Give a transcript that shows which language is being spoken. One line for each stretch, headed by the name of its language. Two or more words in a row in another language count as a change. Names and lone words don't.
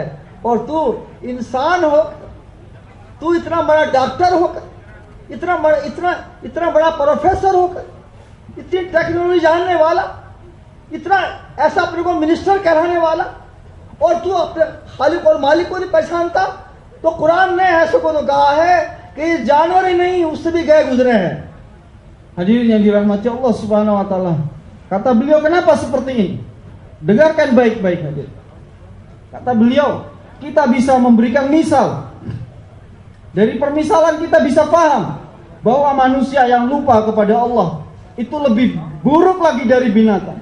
Hindi: और तू इंसान हो, तू इतना बड़ा डॉक्टर होकर, इतना बड़ा प्रोफेसर होकर, इतनी टेक्नोलॉजी जानने वाला, इतना ऐसा अपने को मिनिस्टर कहलाने वाला, और तू अपने खालिक और मालिक को नहीं पहचानता. तो कुरान ने ऐसे को तो कहा है कि जानवर ही नहीं, उससे भी गए गुजरे हैं.
Indonesian: Hadirin yang dirahmati
Arabic: الله سبحانه وتعالى,
Indonesian: kata beliau kenapa seperti ini? Dengarkan baik-baik hadirin. Kata beliau, kita bisa memberikan misal. Dari permisalan kita bisa paham bahwa manusia yang lupa kepada Allah itu lebih buruk lagi dari binatang.